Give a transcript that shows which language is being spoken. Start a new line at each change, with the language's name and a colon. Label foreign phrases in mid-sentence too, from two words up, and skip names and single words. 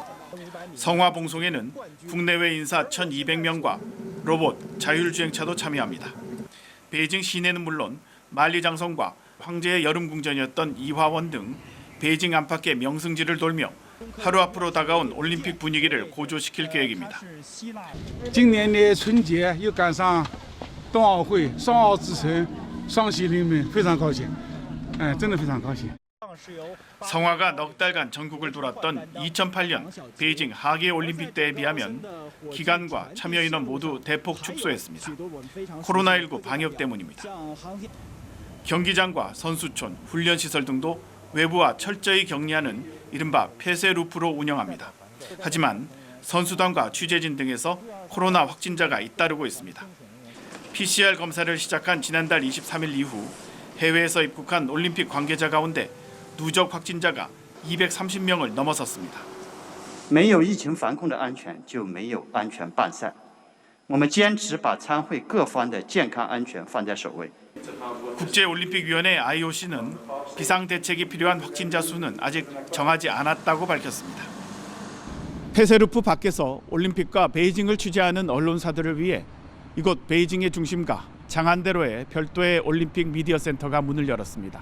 Korean: 성화 봉송에는 국내외 인사 1,200명과 로봇, 자율주행차도 참여합니다. 베이징 시내는 물론 만리장성과 황제의 여름궁전이었던 이화원 등 베이징 안팎의 명승지를 돌며 하루 앞으로 다가온 올림픽 분위기를 고조시킬 계획입니다.
Chinese: 今年的春节又赶上冬奥会，双奥之城，双喜临门，非常高兴，真的非常高兴。
Korean: 성화가 넉 달간 전국을 돌았던 2008년 베이징 하계 올림픽 때에 비하면 기간과 참여 인원 모두 대폭 축소했습니다. 코로나19 방역 때문입니다. 경기장과 선수촌, 훈련시설 등도 외부와 철저히 격리하는 이른바 폐쇄 루프로 운영합니다. 하지만 선수단과 취재진 등에서 코로나 확진자가 잇따르고 있습니다. PCR 검사를 시작한 지난달 23일 이후 해외에서 입국한 올림픽 관계자 가운데 누적 확진자가 230명을 넘어섰습니다.
Chinese: 没有疫情防控的安全，就没有安全办赛。我们坚持把参会各方的健康安全放在首位。
Korean: 국제올림픽위원회 IOC는 비상대책이 필요한 확진자 수는 아직 정하지 않았다고 밝혔습니다. 폐쇄루프 밖에서 올림픽과 베이징을 취재하는 언론사들을 위해 이곳 베이징의 중심가 장안대로에 별도의 올림픽 미디어 센터가 문을 열었습니다.